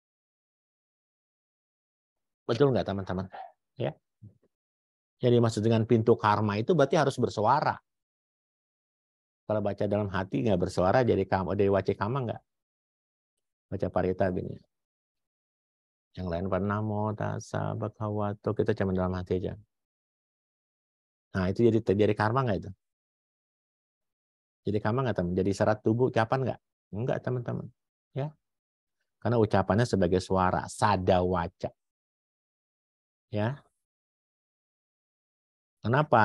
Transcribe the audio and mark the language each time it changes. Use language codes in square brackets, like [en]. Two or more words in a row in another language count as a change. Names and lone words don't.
[id] Betul nggak teman-teman? Ya. Yang dimaksud dengan pintu karma itu berarti harus bersuara. Kalau baca dalam hati nggak bersuara jadi [pi] waci kama [id] nggak? Baca parita gini. Yang lain [pi] namo tassa bhagavato, [id] kita cuma dalam hati aja. Nah itu jadi karma nggak itu? Jadi karma nggak teman? Jadi syarat tubuh ucapan nggak? Enggak teman-teman. Ya. Karena ucapannya sebagai suara, [pi] sada waca. [id] Ya. Kenapa?